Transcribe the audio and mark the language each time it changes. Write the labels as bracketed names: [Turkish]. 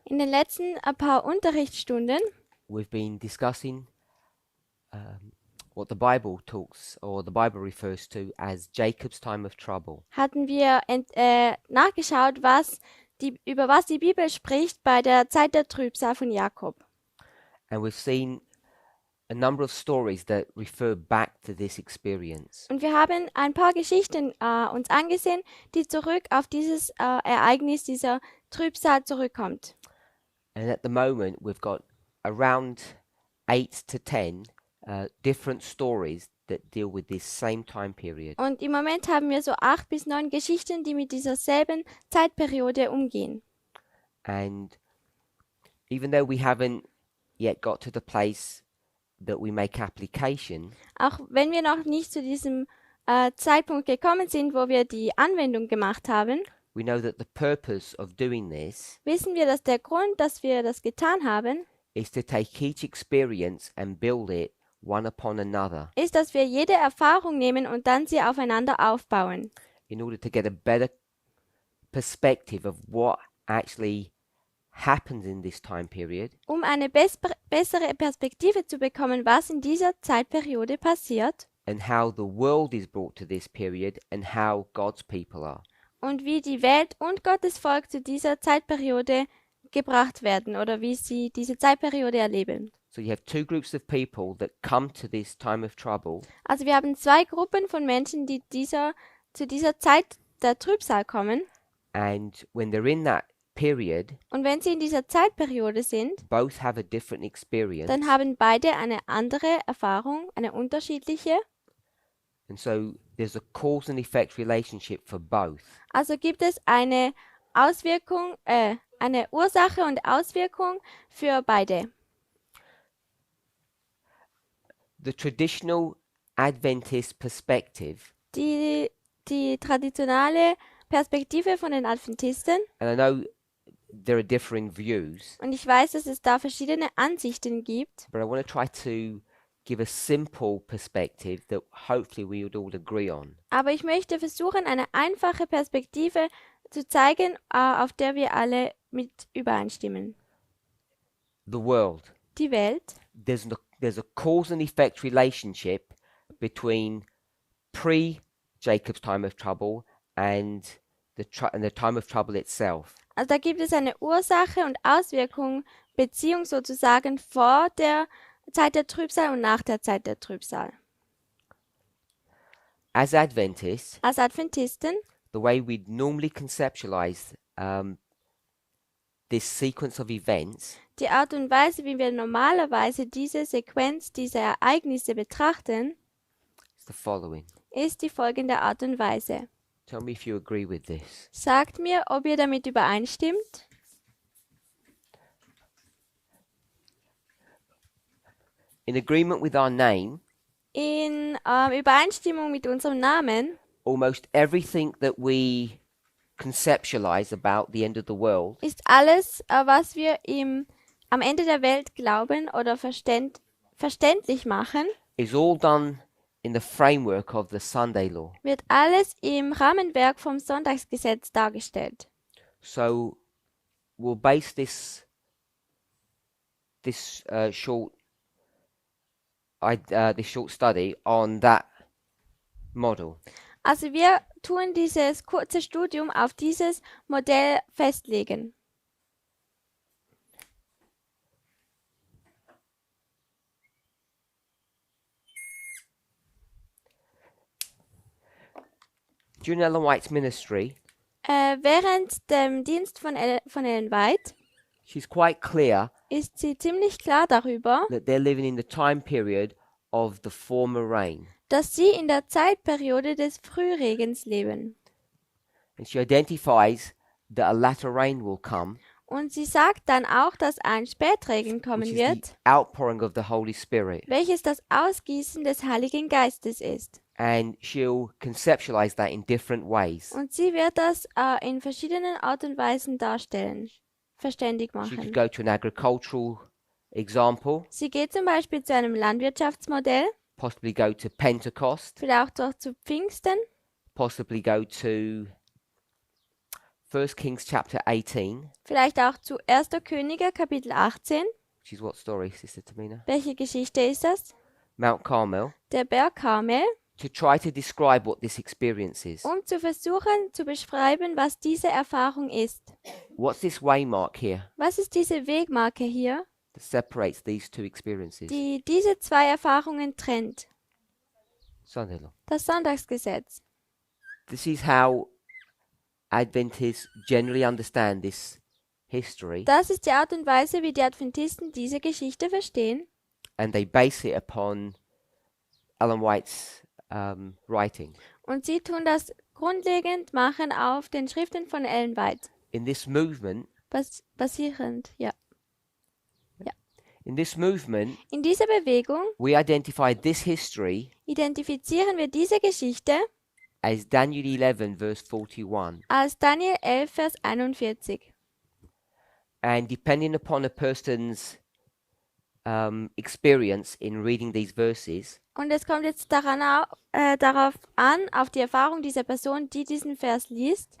[German] In den letzten ein paar Unterrichtsstunden [English] we've been discussing what the Bible talks or the Bible refers to as Jacob's time of trouble. [German] hatten wir nachgeschaut, über was die Bibel spricht bei der Zeit der Trübsal von Jakob. [English] And we've seen a number of stories that refer back to this experience. [German] Und wir haben ein paar Geschichten uns angesehen, die zurück auf dieses Ereignis dieser Trübsal zurückkommt. [English] And at the moment, we've got around 8 to 10 different stories that deal with this same time period. [German] Und im Moment haben wir so 8 bis 9 Geschichten, die mit dieser selben Zeitperiode umgehen. [English] And even though we haven't yet got to the place that we make application, [German] Auch wenn wir noch nicht zu diesem Zeitpunkt gekommen sind, wo wir die Anwendung gemacht haben, [English] we know that the purpose of doing this [German] wissen wir, dass der Grund, dass wir das getan haben, [English] is to take each experience and build it one upon another [German] ist, dass wir jede Erfahrung nehmen und dann sie aufeinander aufbauen, [English] in order to get a better perspective of what actually happens in this time period [German] um eine bessere Perspektive zu bekommen, was in dieser Zeitperiode passiert [English] and how the world is brought to this period and how God's people are. [German] und wie die Welt und Gottes Volk zu dieser Zeitperiode gebracht werden oder wie sie diese Zeitperiode erleben. [English] So you have two groups of people that come to this time of trouble, [German] Also wir haben 2 Gruppen von Menschen, die zu dieser Zeit der Trübsal kommen. [English] and when they're in that period, [German] Und wenn sie in dieser Zeitperiode sind, [English] both have a different experience. [German] dann haben beide eine andere Erfahrung, eine unterschiedliche. [English] And so there's a cause and effect relationship for both. [German] Also gibt es eine eine Ursache und Auswirkung für beide. [English] The traditional Adventist perspective, [German] Die traditionelle Perspektive von den Adventisten, [English] and I know there are differing views, [German] und ich weiß, dass es da verschiedene Ansichten gibt, [English] but I want to try to give a simple perspective that hopefully we would all agree on. [German] aber ich möchte versuchen, eine einfache Perspektive zu zeigen, auf der wir alle mit übereinstimmen. [English] The world. [German] Die Welt. [English] There's a cause and effect relationship between pre-Jacob's time of trouble and the time of trouble itself. [German] Also da gibt es eine Ursache und Auswirkung, Beziehung sozusagen vor der Zeit der Trübsal und nach der Zeit der Trübsal. [English] As Adventists, [German] Als Adventisten, [English] the way we'd normally conceptualize this sequence of events [German] die Art und Weise, wie wir normalerweise diese Sequenz, diese Ereignisse betrachten, [English] is the following. [German] ist die folgende Art und Weise. [English] Tell me if you agree with this. [German] Sagt mir, ob ihr damit übereinstimmt. [English] In agreement with our name, [German] In Übereinstimmung mit unserem Namen [English] almost everything that we conceptualize about the end of the world [German] ist alles, was wir am Ende der Welt glauben oder verständlich machen, [English] is all done in the framework of the Sunday law. [German] wird alles im Rahmenwerk vom Sonntagsgesetz dargestellt. [English] So we'll base this short study on that model. [German] Also wir tun dieses kurze Studium auf dieses Modell festlegen. [English] During Ellen White's ministry, [German] Während dem Dienst von Ellen White [English] she's quite clear [German] ist sie ziemlich klar darüber, [English] that they're living in the time period of the former rain. [German] dass sie in der Zeitperiode des Frühregens leben. [English] And she identifies that a latter rain will come, [German] Und sie sagt dann auch, dass ein Spätregen [English] which [German] kommen [English] is the [German] wird, [English] outpouring of the Holy Spirit. [German] welches das Ausgießen des Heiligen Geistes ist. [English] And she'll conceptualize that in different ways. [German] Und sie wird das in verschiedenen Art und Weisen darstellen, verständig [English] She could [German] machen. [English] go to an agricultural example, [German] Sie geht zum Beispiel zu einem Landwirtschaftsmodell, [English] possibly go to Pentecost, [German] vielleicht auch zu Pfingsten, [English] possibly go to 1 Kings chapter 18, [German] vielleicht auch zu 1. Könige Kapitel 18. [English] which is what story, Sister Tamina? [German] Welche Geschichte ist das? [English] Mount Carmel, [German] Der Berg Karmel, [English] to try to describe what this experience is. [German] um zu versuchen zu beschreiben, was diese Erfahrung ist. [English] What's this waymark here [German] Was ist diese Wegmarke hier, [English] that separates these two experiences? [German] die diese zwei Erfahrungen trennt? [English] Sunday law. [German] Das Sonntagsgesetz. [English] This is how Adventists generally understand this history, [German] Das ist die Art und Weise, wie die Adventisten diese Geschichte verstehen. [English] and they base it upon Ellen White's writing. [German] Und sie tun das grundlegend machen auf den Schriften von Ellen White. [English] In this movement, [German] Basierend, ja. [English] in this movement, [German] In dieser Bewegung [English] we identify this history [German] identifizieren wir diese Geschichte [English] as Daniel 11, verse 41. [German] als Daniel 11, Vers 41. [English] And depending upon a person's experience in reading these verses, [German] Und es kommt jetzt darauf an, auf die Erfahrung dieser Person, die diesen Vers liest,